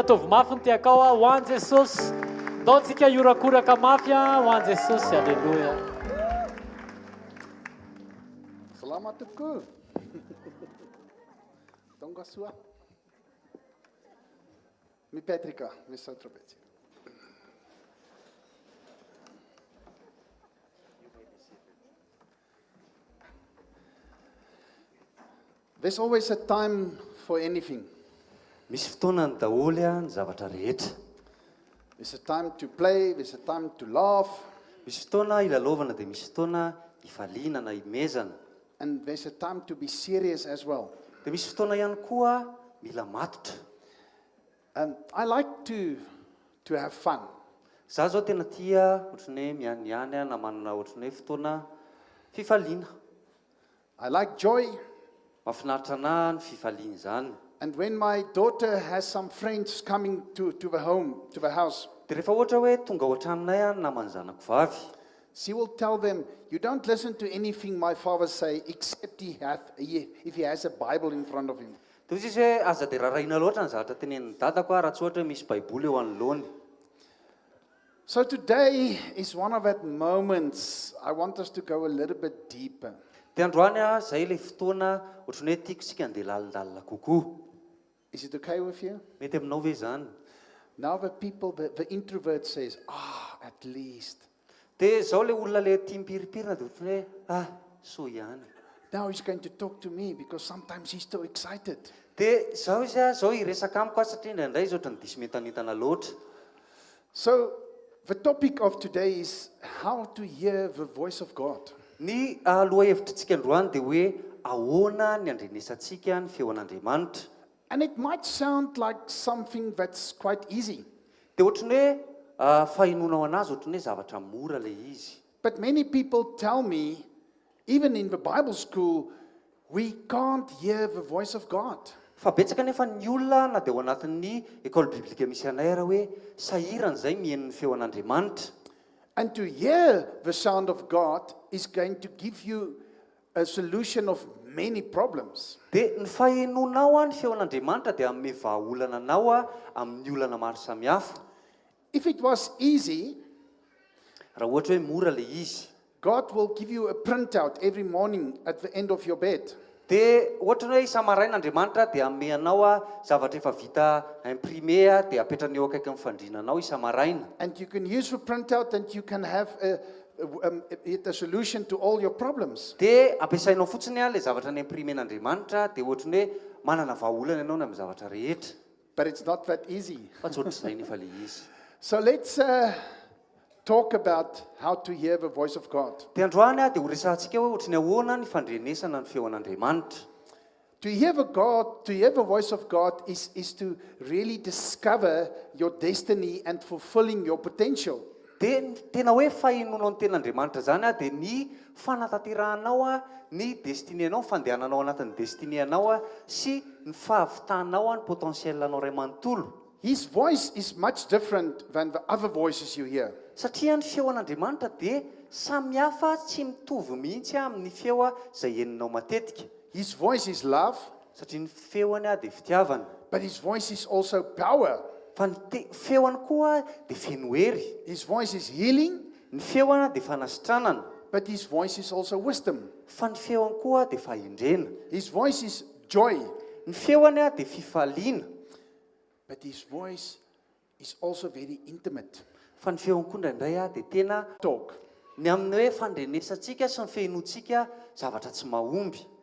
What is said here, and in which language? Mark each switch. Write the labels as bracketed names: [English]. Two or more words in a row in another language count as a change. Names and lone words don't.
[Malagasy] Ataovy mafy ny tiaka ao ho an'i Jesosy. Ndao tsika iorakoraka mafy ho an'i Jesosy. Alleluia. Selamat tokoa. Tonga soa. Mipetrika, misy trompety. [English] There's always a time for anything. [Malagasy] Misy fotoana ny daholo ny zavatra rehetra. [English] There's a time to play, there's a time to laugh. [Malagasy] Misy fotoana ilalovana dia misy fotoana ifaliana na imezana. [English] And there's a time to be serious as well. [Malagasy] Dia misy fotoana ihany koa mila matotra. [English] I like to have fun. [Malagasy] Za zao tena tia ohatrany hoe mianiany na manana ohatrany hoe fotoana fifaliana. [English] I like joy. [Malagasy] Mahafinaritra anahy ny fifaliana izany. [English] And when my daughter has some friends coming to the house, [Malagasy] Dia rehefa ohatra hoe tonga ao an-tranonay a namany zanako vavy, [English] she will tell them, you don't listen to anything my father say except if he has a Bible in front of him. [Malagasy] dia izy hoe aza dia raraina loatra ny zavatra tenenin'ny dadako a raha tsy ohatra hoe misy baiboly eo anoloany. [English] So today is one of that moments I want us to go a little bit deeper. [Malagasy] Dia androany a zay ilay fotoana ohatrany hoe tiako sika andeha lalindalina kokoa. [English] Is it okay with you? [Malagasy] Mety aminao ve izany? [English] Now the introvert says, at least. [Malagasy] Dia zao ilay olona le tia mipiripirina dia ohatrany hoe soa ihany. [English] Now he's going to talk to me because sometimes he's so excited. [Malagasy] Dia zao izy a zao hiresaka amiko a satria indraindray izy ohatrany diso mentanitana loatra. [English] So the topic of today is how to hear the voice of God. [Malagasy] Ny lohahevitrintsika androany dia hoe ahoana ny andrenesantsika ny feon'Andriamanitra. [English] And it might sound like something that's quite easy. [Malagasy] Dia ohatrany hoe fahinonao anazy ohatrany hoe zavatra mora ilay izy. [English] But many people tell me, even in the Bible school, we can't hear the voice of God. [Malagasy] Fa betsaka nefa ny olona na dia ao anatin'ny ekôly biblika misy anay raha hoe sahirana izay mihaino ny feon'Andriamanitra. [English] And to hear the sound of God is going to give you a solution of many problems. [Malagasy] Dia ny fahenonao a ny feon'Andriamanitra dia amin'ny vahaolana anao a amin'ny olana maro samihafa. [English] If it was easy, [Malagasy] Raha ohatra hoe mora ilay izy, [English] God will give you a printout every morning at the end of your bed. [Malagasy] dia ohatrany hoe isa-marain'Andriamanitra dia amey anao a zavatra efa vita imprimé a dia apetrany eo akaiky ny fandriananao isa-maraina. [English] And you can use the printout and you can have a solution to all your problems. [Malagasy] Dia ampiasainao fotsiny a ilay zavatra ny imprimen'Andriamanitra dia ohatrany hoe manana vahaolana ianao ny amin'ny zavatra rehetra. [English] But it's not that easy. [Malagasy] Fa tsy ohatr'izay nefa ilay izy. [English] So let's talk about how to hear the voice of God. [Malagasy] Dia androany a dia ho resahantsika hoe ohatrany ahoana ny fandrenesana ny feon'Andriamanitra. [English] To hear the voice of God is to really discover your destiny and fulfilling your potential. [Malagasy] Dia tena hoe fahinonao ny ten'Andriamanitra zany a dia ny fanatanteranao a ny destinénao, fandehananao anatin'ny destinénao a sy ny fahavitanao a ny potentielnao ray manontolo. [English] His voice is much different than the other voices you hear. [Malagasy] Satria ny feon'Andriamanitra dia samihafa tsy mitovy mihitsy amin'ny feo a izay heninao matetika. [English] His voice is love, [Malagasy] Satria ny feoany a dia fitiavana. [English] but his voice is also power. [Malagasy] Fa ny feoany koa dia feno hery. [English] His voice is healing, [Malagasy] Ny feoana dia fanasitranana. [English] but his voice is also wisdom. [Malagasy] Fa ny feoany koa dia fahendrena. [English] His voice is joy, [Malagasy] Ny feoany a dia fifaliana. [English] but his voice is also very intimate. [Malagasy] Fa ny feoany koa indraindray a dia tena [English] Talk. [Malagasy] ny amin'ny hoe fandrenesantsika sy ny fehinoantsika zavatra tsy mahomby.